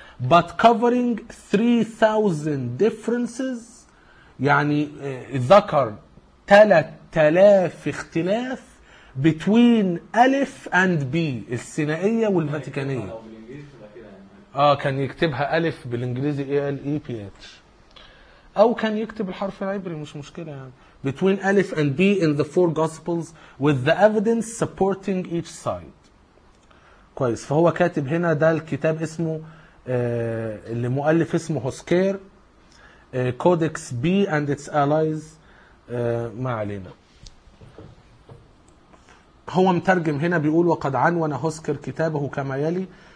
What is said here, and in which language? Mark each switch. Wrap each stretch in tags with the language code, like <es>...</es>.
<en>but covering 3000 differences،</en> <ar>يعني ذكر 3000 اختلاف</ar> <en>between ألف and B</en> <ar>السينائية والفاتيكانية. كان يكتبها ألف بالإنجليزي A-L-E-P-H، أو كان يكتب الحرف العبري مش مشكلة يعني.</ar> <en>between ألف and B in the four gospels with the evidence supporting each side.</en> <ar>كويس. فهو كاتب هنا ده الكتاب اسمه اللي مؤلف اسمه هوسكير كودكس B and its allies. ما علينا، هو مترجم هنا بيقول: وقد عنون هوسكير كتابه كما يلي.</ar>